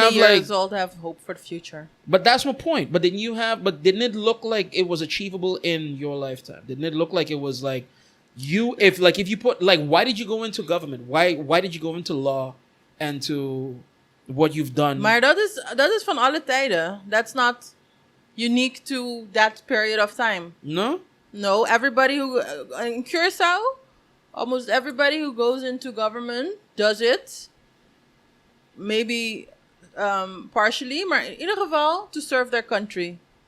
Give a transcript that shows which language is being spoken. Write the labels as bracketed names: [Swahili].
[English] have years old have hope for the future. But that's my point. But didn't it look like it was achievable in your lifetime? Didn't it look like it was if you put why did you go into government? Why did you go into law and to what you've done? [Dutch] Maar dat is van alle tijden. [English] That's not unique to that period of time. No, everybody who in Curacao, almost everybody who goes into government does it. Maybe partially, [Dutch] maar in ieder geval [English] to serve their country.